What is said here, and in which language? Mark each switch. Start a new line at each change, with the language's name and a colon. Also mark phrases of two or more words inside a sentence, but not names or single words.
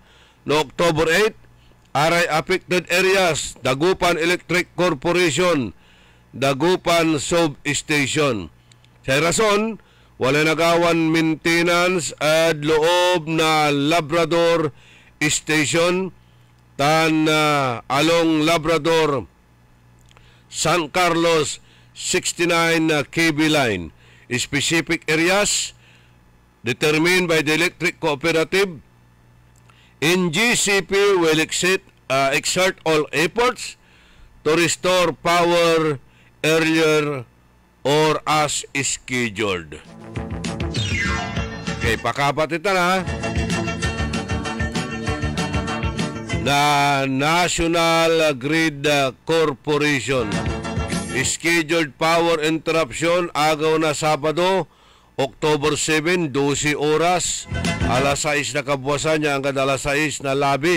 Pangasinan: No October 8, aray
English: affected areas,
Pangasinan: Dagupan Electric Corporation, Dagupan Substation. Sa rason, wala nagawan maintenance at loob na Labrador Station, tan along Labrador, San Carlos 69 KB line.
English: Specific areas determined by the Electric Cooperative. NGCP will exert all efforts to restore power earlier or as scheduled.
Pangasinan: Okay, pakapatitan ha. Na National Grid Corporation.
English: Scheduled power interruption
Pangasinan: agaw na Sabado, October 7, 12 oras, alas 6 na kabwasan niya hanggang alas 6 na labi.